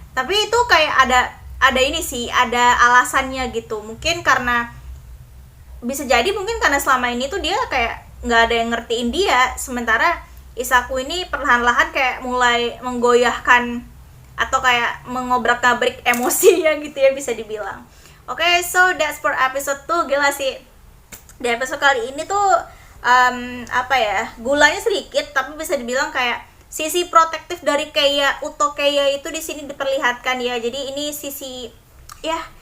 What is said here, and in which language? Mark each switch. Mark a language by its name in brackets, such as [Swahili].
[Indonesian] Tapi itu kayak ada ini sih, ada alasannya gitu. Mungkin karena bisa jadi mungkin karena selama ini tuh dia kayak nggak ada yang ngertiin dia, sementara Isaku ini perlahan-lahan kayak mulai menggoyahkan atau kayak mengobrak-abrik emosinya gitu ya, bisa dibilang. [English] Oke, so that's for episode 2. [Indonesian] Gila sih, di episode kali ini tuh apa ya, gulanya sedikit tapi bisa dibilang kayak sisi protektif dari Keiya, Uto Keiya itu di sini diperlihatkan ya. Jadi ini sisi ya